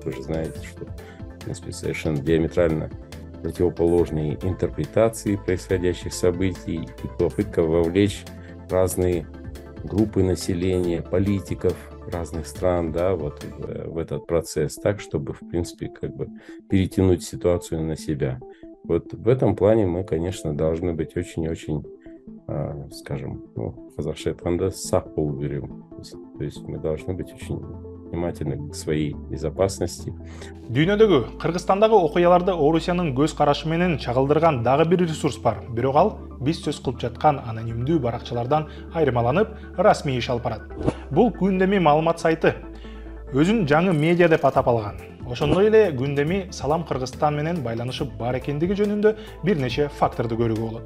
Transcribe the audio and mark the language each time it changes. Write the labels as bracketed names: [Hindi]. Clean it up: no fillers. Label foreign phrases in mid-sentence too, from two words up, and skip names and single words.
[Russian] Вы же знаете, что, в принципе, совершенно диаметрально противоположной интерпретации происходящих событий и попытка вовлечь разные группы населения, политиков разных стран, да, вот в этот процесс, так, чтобы, в принципе, как бы перетянуть ситуацию на себя. Вот в этом плане мы, конечно, должны быть очень-очень, скажем, [Kazakh] қазақша айтқанда сақ болу керек. [Russian] То есть мы должны быть очень внимательны к своей безопасности. [Kyrgyz] Дүйнөдөгү Кыргызстандагы окуяларды Орусиянын көз карашы менен чагылдырган дагы бир ресурс бар. Бирок ал биз сөз кылып жаткан анонимдүү баракчалардан айырмаланып, расмий иш алып барат. Бул күндеми маалымат сайты. Өзүн жаңы медиа деп атап алган. Ошондой эле күндеми Салам Кыргызстан менен байланышы бар экендиги жөнүндө бир нече факторду көрүүгө болот.